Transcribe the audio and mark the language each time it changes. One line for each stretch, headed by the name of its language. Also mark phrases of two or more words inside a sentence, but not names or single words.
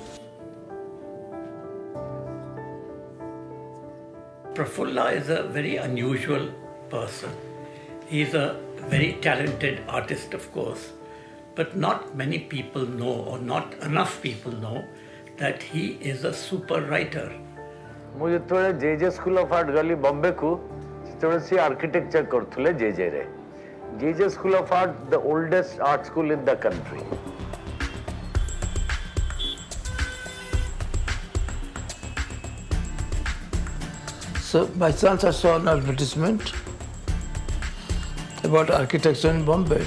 English: Prafulla is a very unusual person. He's a very talented artist, of course, but not many people know, or not enough people know, that he is a super writer.
Odia: ମୁଁ ଯେତେବେଳେ JJ School of Art ଗଲି ବମ୍ବେକୁ ସେତେବେଳେ ସେ ଆର୍କିଟେକ୍ଚର କରୁଥିଲେ JJରେ.
English: JJ School of Art, the oldest art school in the country. So by chance I saw an advertisement about architecture in Bombay.